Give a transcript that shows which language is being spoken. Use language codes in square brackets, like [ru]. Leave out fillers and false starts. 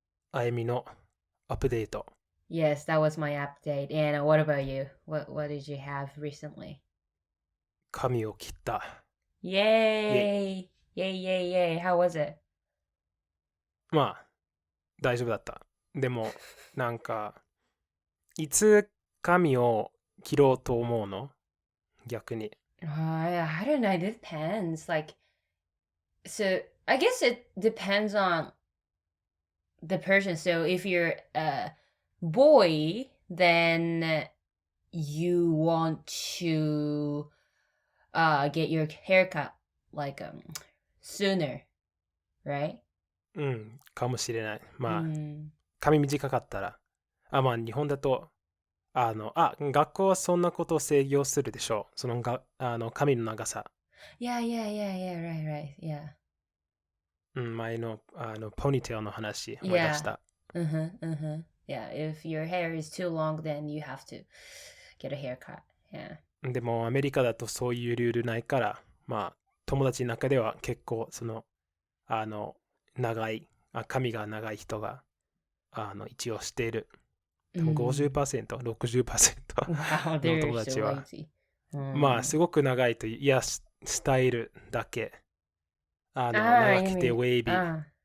[ja] あゆみのアップデート。 [en] Yes, that was my update. And what about you? What did you have recently? [ja] 髪を切った。 [en] Yay! Yay! How was it? [ja] まあ大丈夫だった。でもなんかいつ髪を切ろうと思うの？逆に。 [en] I don't know. It depends. Like, so I guess it depends on the person. So if you're a boy, then you want to get your haircut like sooner, right? [ja] かもしれない。まあ、髪短かったら。まあ日本だと学校はそんなことを制御するでしょう。その髪の長さ。 [en] Yeah, right, yeah. [ja] 前のポニーテールの話思い出した。 [en] Yeah, if your hair is too long, then you have to get a haircut. Yeah. [ja] でもアメリカだとそういうルールないから、まあ友達の中では結構その長い髪が長い人が一応している。でも 50%、60% の友達は、まあすごく長いという、いやスタイルだけ長くてウェイビー。